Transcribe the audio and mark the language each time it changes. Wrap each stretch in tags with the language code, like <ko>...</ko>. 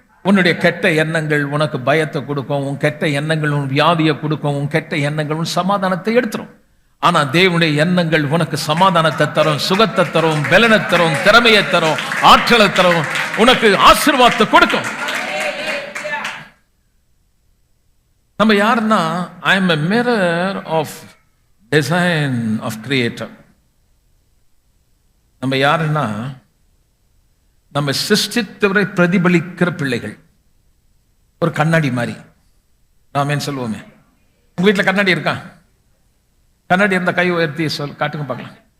<ta>உன்னுடைய கெட்ட எண்ணங்கள் உனக்கு பயத்தை கொடுக்கும், உன் கெட்ட எண்ணங்கள் உன் வியாதியை கொடுக்கும், உன் கெட்ட எண்ணங்கள் உன் சமாதானத்தை எடுத்துரும். ஆனா தேவனுடைய எண்ணங்கள் உனக்கு சமாதானத்தை தரும், சுகத்தை தரும், பலனை தரும், திறமையை தரும், ஆற்றலை தரும், உனக்கு ஆசீர்வாதத்தை கொடுக்கும். நம்ம யாருன்னா,</ta> <en>I am a mirror of design of creator.</en> <ta>நம்ம யாருன்னா, நம்ம சிருஷ்டித்தவரை பிரதிபலிக்கிற பிள்ளைகள். ஒரு கண்ணாடி மாதிரி நாமேன்னு சொல்லுவோமே. உங்க வீட்டுல கண்ணாடி இருக்கா? கண்ணாடி இருந்த கை உயர்த்தி காட்டுங்க பார்க்கலாம்.</ta>